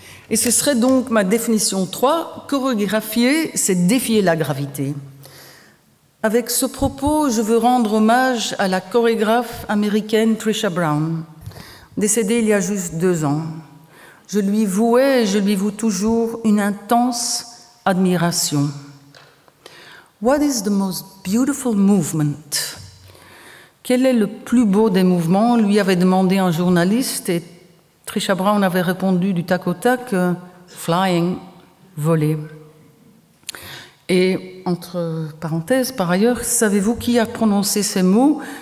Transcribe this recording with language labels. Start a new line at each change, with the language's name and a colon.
French: Et ce serait donc ma définition 3, chorégraphier, c'est défier la gravité. Avec ce propos, je veux rendre hommage à la chorégraphe américaine Trisha Brown, décédée il y a juste 2 ans. Je lui vouais et je lui voue toujours une intense admiration.
English: What is the most beautiful movement?
French: Quel est le plus beau des mouvements? Lui avait demandé un journaliste et Trisha Brown avait répondu du tac au tac flying, voler. Et entre parenthèses, par ailleurs, savez-vous qui a prononcé ces mots?